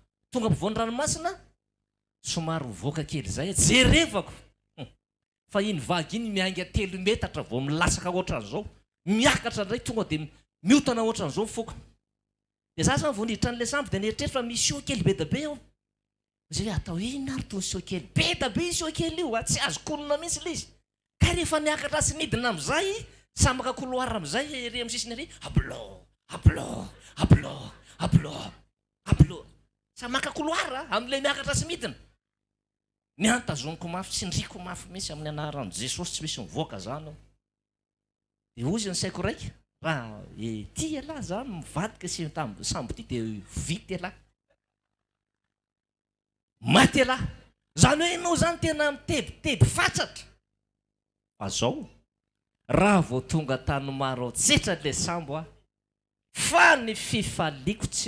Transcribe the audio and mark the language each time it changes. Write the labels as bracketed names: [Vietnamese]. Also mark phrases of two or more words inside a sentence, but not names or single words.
[Malagasy] tonga ampovoan'ny ranomasina somary voaka kely zay jerevako fa iny vagy iny miainga 3 metatra vao milasaka ohatran'izao miakatra ndray tonga dia miotana ohatran'izao foka dia za zany vao niditra an'le sambo dia nieritreritra fa misy io kely be da be ao zay atao ina ary tony sio kely be da be sio kely io tsy azo konona mihitsy le izy ka rehefa niakatra sy nidina amin'izay samaka couloir amin'izay ery amin'ny sisiny ery ablo ablo ablo ablo ablo samaka couloir amin'ilay miakatra sy midina ny antazoniko mafy tsindriko mafy misy amin'ny anaran'i Jesosy tsy misy mivoaka zany dia ozy ny saiko raiky raha ty alahy zany mivadika sy sambo ty dia vity alahy maty alahy zany hoe ianao zany tena mitebiteby fatratra fa zao raha vao tonga tany maro tsetra le sambo fa ny fifaliako tsy